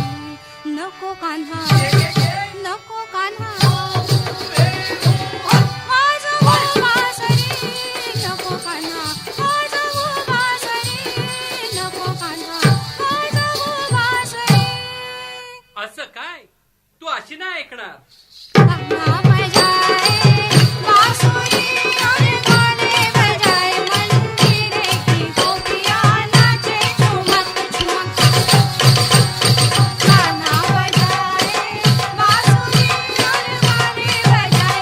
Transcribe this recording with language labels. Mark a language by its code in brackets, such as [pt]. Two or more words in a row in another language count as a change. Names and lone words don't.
[mr] नको कान्हा नको कान्हा वाजवू बासरी. नको कान्हा वाजवू बासरी. नको कान्हा वाजवू बासरी. असं काय? तू अशी नाही ऐकणार. [hi] कान्हा बजाए बांसुरी और गाने बजाए. मंदिरे की गोपियाँ नाचे ठुमक ठुमक. कान्हा बजाए बांसुरी और गाने बजाए.